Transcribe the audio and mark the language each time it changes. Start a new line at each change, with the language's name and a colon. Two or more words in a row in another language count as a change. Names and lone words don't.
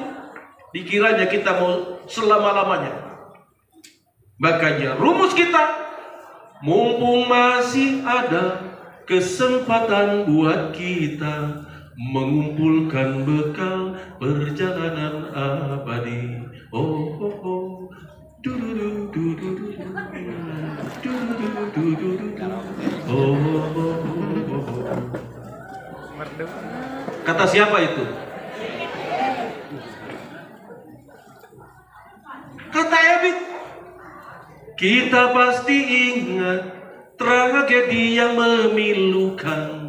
Indonesian: Dikiranya kita mau selama-lamanya. Makanya rumus kita, mumpung masih ada kesempatan buat kita mengumpulkan bekal perjalanan abadi. Oh, oh, oh. Du-du-du, du-du-du, du-du-du, oh, oh, oh, oh. Kata siapa itu? Kata Ebit. Kita pasti ingat tragedi yang memilukan.